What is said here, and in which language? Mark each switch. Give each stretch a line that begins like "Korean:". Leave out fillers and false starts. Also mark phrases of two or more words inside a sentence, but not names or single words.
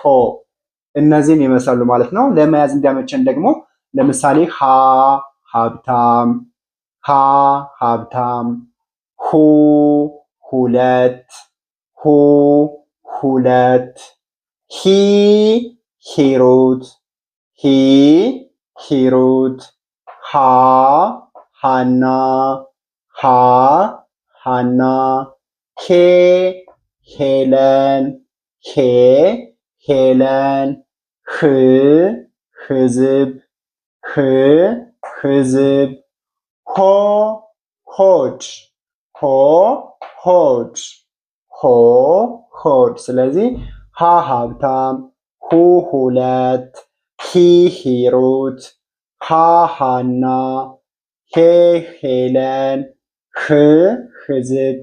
Amharic: እነዚህን ይመስላሉ ማለት ነው። ለመያዝ እንዲያመቸን ደግሞ ለምሳሌ ሃ ሀብታም፣ ሃ ሀብታም፣ ሁ ሁለት፣ ሁ ሁለት፣ ሂ ሂሩት፣ ሂ ሂሩት፣ ሃ ሃና፣ ሃ ሃና፣ ሄ ሄለን፣ ሄ ሄለን፣ ህ ህዝብ፣ ህ ህዝብ፣ ሆ ሆድ፣ ሆ ሆድ፣ ሆ ሆድ። ስለዚህ ሃ ሀብታም፣ ሁ ሁለት፣ ሂ ሂሩት፣ ሃ ሃና፣ ሄ ሄለን፣ ህ ህዝብ፣